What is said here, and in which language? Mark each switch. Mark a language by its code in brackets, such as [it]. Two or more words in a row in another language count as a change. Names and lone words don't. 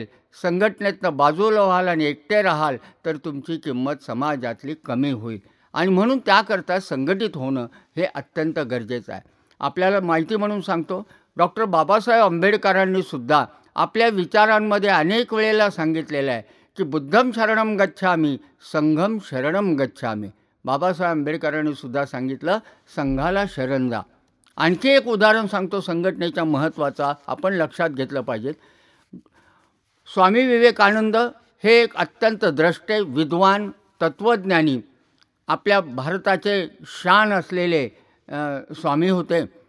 [mr] संघटनेतनं बाजूला व्हाल आणि एकटे राहाल तर तुमची किंमत समाजातली कमी होईल. आणि म्हणून त्याकरता संघटित होणं हे अत्यंत गरजेचं आहे. आपल्याला माहिती म्हणून सांगतो, डॉक्टर बाबासाहेब आंबेडकरांनी सुद्धा आपल्या विचारांमध्ये अनेक वेळेला सांगितलेलं आहे की [pi] बुद्धम शरणम गच्छामी, संघम शरणम गच्छामी. [mr] बाबासाहेब आंबेडकरांनी सुद्धा सांगितलं, संघाला शरण जा. आणखी एक उदाहरण सांगतो संघटनेच्या महत्त्वाचा, आपण लक्षात घेतलं पाहिजे. स्वामी विवेकानंद हे एक अत्यंत द्रष्टे, विद्वान, तत्त्वज्ञानी, आपल्या भारताचे शान असलेले स्वामी होते.